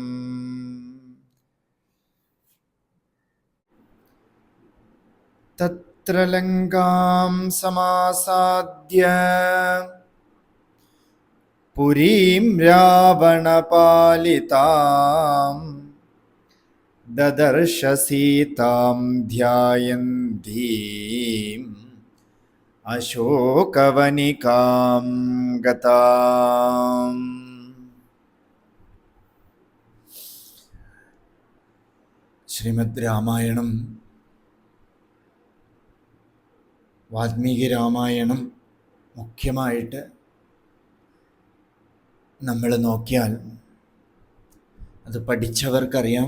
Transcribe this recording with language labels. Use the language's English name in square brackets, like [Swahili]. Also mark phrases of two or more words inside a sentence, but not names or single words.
[Sanskrit] तत्र लङ्कां समासाद्य पुरीं रावणपालिताम् ददर्श सीतां ध्यायन्तीम् अशोकवनिकां गताम्। [Malayalam] ശ്രീമദ് രാമായണം, വാൽമീകി രാമായണം മുഖ്യമായിട്ട് നമ്മൾ നോക്കിയാൽ അത് പഠിച്ചവർക്കറിയാം.